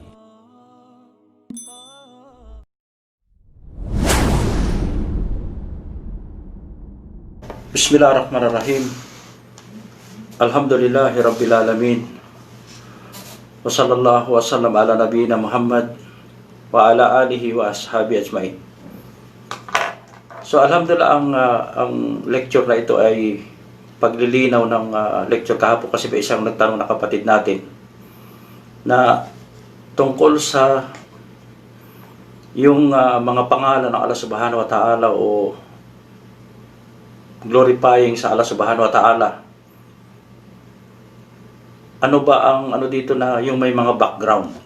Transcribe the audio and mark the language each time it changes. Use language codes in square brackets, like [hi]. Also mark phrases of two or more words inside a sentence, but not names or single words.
[ar] بسم الله الرحمن الرحيم. الحمد لله رب العالمين. وصلى الله وسلم على نبينا محمد وعلى آله وأصحابه أجمعين. [tl] So alhamdulillah ang lecture na ito ay paglilinaw ng lecture kahapon kasi may isang nagtanong na kapatid natin na tungkol sa yung mga pangalan ng Allah [ar] سبحانه وتعالى [tl] o glorifying sa Allah [ar] سبحانه وتعالى. [tl] Ano ba ang dito na yung may mga background?